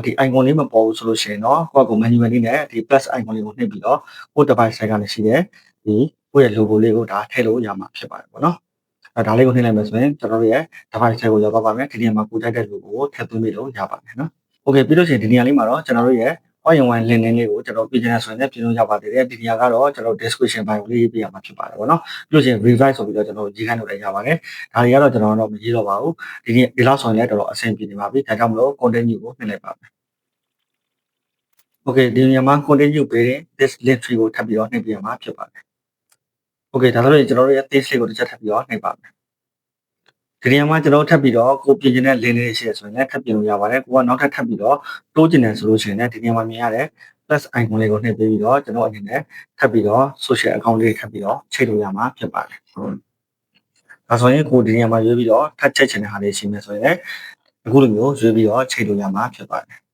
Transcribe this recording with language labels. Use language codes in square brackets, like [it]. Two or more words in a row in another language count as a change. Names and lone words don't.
[my] icon လေးမပေါ်ဘူးဆိုလို့ရှိရင်တော့ကိုယ့်ကို manually နဲ့ဒီ [en] plus icon [my] လေးကိုနှိပ်ပြီးတော့ကိုယ့် device ဆိုင်ကနေရှိတဲ့ဒီကိုယ့်ရဲ့ logo လေးကိုဒါထည့်လို့ ရမှာဖြစ်ပါတယ်ပေါ့နော်ဒါလေးကိုနှိပ်လိုက်မယ်ဆိုရင်ကျွန်တော်တို့ရဲ့ device ကိုရောက်သွားပါမယ်ဒီနေရာမှာကိုကြိုက်တဲ့ logo ကိုထည့်သွင်းပြီးလို့ရပါတယ်နော် Okay ပြီးလို့ရှိရင်ဒီနေရာလေးမှာတော့ကျွန်တော်တို့ရဲ့ [en] all in one link [my] လေးကိုကျွန်တော်ပြင်ချင်တဲ့ဆိုရင်လည်းပြင်လို့ရပါသေးတယ်ဒီနေရာကတော့ကျွန်တော် [en] description bio [my] လေးရေးပြရမှာဖြစ်ပါတယ်ပေါ့နော်ပြီးလို့ရှိရင် revise ဆိုပြီးတော့ကျွန်တော်ရေးခိုင်းလို့လည်းရပါတယ်ဒါတွေကတော့ကျွန်တော်တော့မရေးတော့ပါဘူးဒီလောက်ဆိုရင်လည်းတော်တော်အဆင်ပြေနေပါပြီဒါကြောင့်မလို့ continue ကိုနှိပ်လိုက်ပါမယ် Okay ဒီနေရာမှာ continue ပေးတဲ့ [en] this link tree [my] ကိုထပ်ပြီးတော့နှိပ်ပြရမှာဖြစ်ပါတယ် Okay ဒါဆိုရင်ကျွန်တော်တို့ရဲ့ text လေးကိုတစ်ချက်ထပ်ပြီးတော့နှိပ်ပါမယ်ဒီနေရာမှာကျွန်တော်ထပ်ပြီးတော့ကိုပြင်ချင်တဲ့ link လေးရှိရဆိုရင်လည်းထပ်ပြင်လို့ရပါတယ်ကိုကနောက်ထပ်ပြီးတော့တိုးချင်တယ်ဆိုလို့ရှိရင်လည်းဒီနေရာမှာမြင်ရတဲ့ [en] plus icon [my] လေးကိုနှိပ်ပေးပြီးတော့ကျွန်တော်အနေနဲ့ထပ်ပြီးတော့ [en] social account [my] လေးထပ်ပြီးတော့ချိန်လို့ရမှာဖြစ်ပါတယ်ဒါဆိုရင်ကိုဒီနေရာမှာရွေးပြီးတော့ထပ်ချက်ချင်တဲ့ဟာလေးရှိမယ်ဆိုရင်လည်းအခုလိုမျိုးရွေးပြီးတော့ချိန်လို့ရမှာဖြစ်ပါတယ်